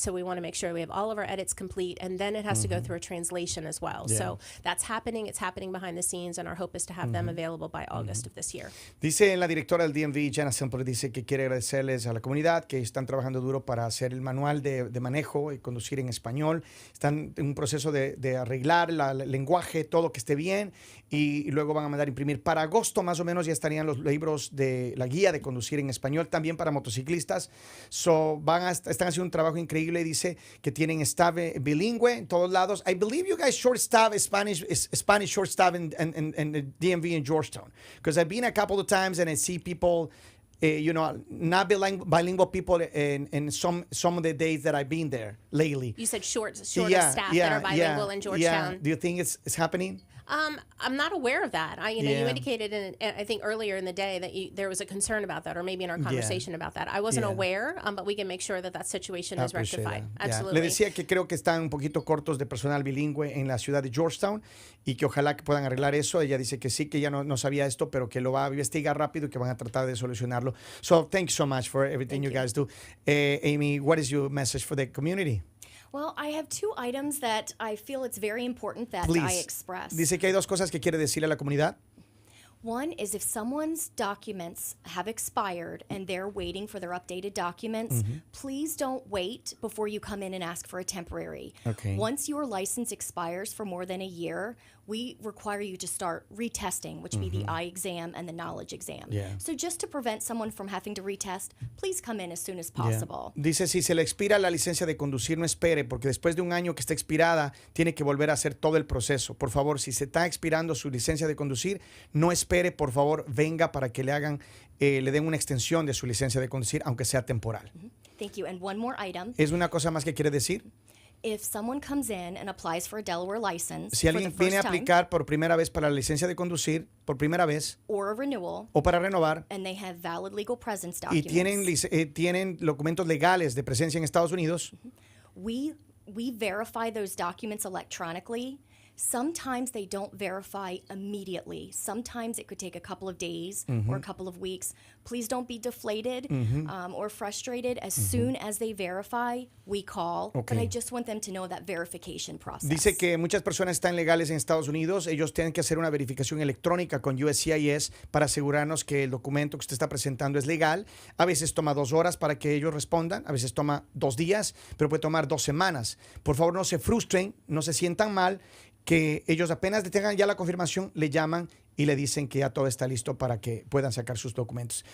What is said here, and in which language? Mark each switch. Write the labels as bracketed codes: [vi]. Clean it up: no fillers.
[en] So we want to make sure we have all of our edits complete, and then it has to go through a translation as well. So that's happening. It's happening behind the scenes, and our hope is to have them available by August of this year. [es] Dice la directora del DMV, Jana Semple, dice que quiere agradecerles a la comunidad que están trabajando duro para hacer el manual de manejo y conducir en español. Están en un proceso de arreglar el lenguaje, todo que esté bien, y luego van a mandar a imprimir para agosto más o menos. Ya estarían los libros de la guía de conducir en español también para motociclistas. Están haciendo un trabajo increíble. Dice que tienen staff bilingüe en todos lados. [en] I believe you guys short staff Spanish short staff in the DMV in Georgetown, because I've been a couple of times and I see people not bilingual people in some of the days that I've been there lately. You said short staff that are bilingual in Georgetown. Yeah. Do you think it's happening? I'm not aware of that. You indicated, I think earlier in the day that there was a concern about that, or maybe in our conversation about that. I wasn't aware, but we can make sure that situation is rectified. Absolutely. [es] Le decía que creo que están un poquito cortos de personal bilingüe en la ciudad de Georgetown y que ojalá que puedan arreglar eso. Ella dice que sí, que ya no sabía esto, pero que lo va a investigar rápido y que van a tratar de solucionarlo. [en] So thank you so much for everything you guys do. Amy, what is your message for the community? Well, I have two items that I feel it's very important that I express. [es] Dice que hay dos cosas que quiere decirle a la comunidad. [en] One is if someone's documents have expired and they're waiting for their updated documents, please don't wait before you come in and ask for a temporary. Okay. Once your license expires for more than a year, we require you to start retesting, which would be the eye exam and the knowledge exam. Yeah. So just to prevent someone from having to retest, please come in as soon as possible. Yeah. [es] Dice, si se le expira la licencia de conducir, no espere, porque después de un año que está expirada, tiene que volver a hacer todo el proceso. Por favor, si se está expirando su licencia de conducir, no espere, por favor, venga para que le den una extensión de su licencia de conducir, aunque sea temporal. [en] Thank you. And one more item. [es] ¿Es una cosa más que quiere decir? [en] If someone comes in and applies for a Delaware license [es] Si alguien viene a aplicar por primera vez para la licencia de conducir, por primera vez, [en] or a renewal, [es] o para renovar, [en] and they have valid legal presence [es] y [en] documents, [es] tienen documentos legales de presencia en Estados Unidos, [en] we verify those documents electronically. Sometimes they don't verify immediately. Sometimes it could take a couple of days or a couple of weeks. Please don't be deflated or frustrated. As soon as they verify, we call. Okay. But I just want them to know that verification process. [es] Dice que muchas personas están legales en Estados Unidos. Ellos tienen que hacer una verificación electrónica con USCIS para asegurarnos que el documento que usted está presentando es legal. A veces toma 2 horas para que ellos respondan. A veces toma 2 días, pero puede tomar 2 semanas. Por favor, no se frustren, no se sientan mal, que ellos apenas tengan ya la confirmación, le llaman y le dicen que ya todo está listo para que puedan sacar sus documentos.